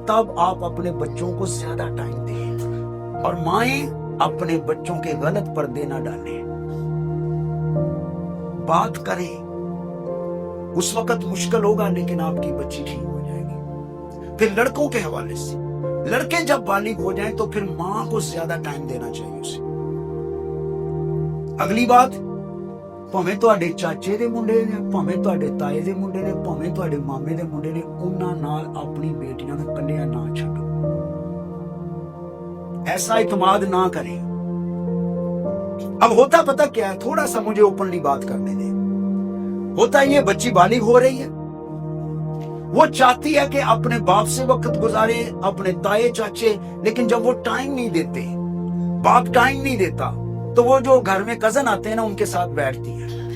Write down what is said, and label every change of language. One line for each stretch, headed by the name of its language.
Urdu: تب آپ اپنے بچوں کو زیادہ ٹائم دیں, اور مائیں اپنے بچوں کے غلط پردے نہ ڈالیں. بات کریں, اس وقت مشکل ہوگا لیکن آپ کی بچی ٹھیک ہو جائے گی. پھر لڑکوں کے حوالے سے, لڑکے جب بالغ ہو جائیں تو پھر ماں کو زیادہ ٹائم دینا چاہیے اسے. اگلی بات,
Punjabi: ਭਾਵੇਂ ਤੁਹਾਡੇ ਚਾਚੇ ਦੇ ਮੁੰਡੇ ਨੇ, ਭਾਵੇਂ ਤੁਹਾਡੇ ਤਾਏ ਦੇ ਮੁੰਡੇ ਨੇ, ਭਾਵੇਂ ਤੁਹਾਡੇ ਮਾਮੇ ਦੇ ਮੁੰਡੇ ਨੇ, ਉਹਨਾਂ ਨਾਲ ਆਪਣੀ ਬੇਟੀਆਂ ਨੂੰ ਕੱਲਿਆਂ ਨਾ ਛੱਡੋ.
Urdu: ایسا اعتماد نہ کریں. اب ہوتا پتہ کیا ہے, تھوڑا سا مجھے اوپنلی بات کرنے دیں. ہوتا یہ بچی بالغ ہو رہی ہے, وہ چاہتی ہے کہ اپنے باپ سے وقت گزارے, اپنے تائے چاچے, لیکن جب وہ ٹائم نہیں دیتے, باپ ٹائم نہیں دیتا, تو وہ جو گھر میں کزن آتے ہیں نا, ان کے ساتھ بیٹھتی ہے.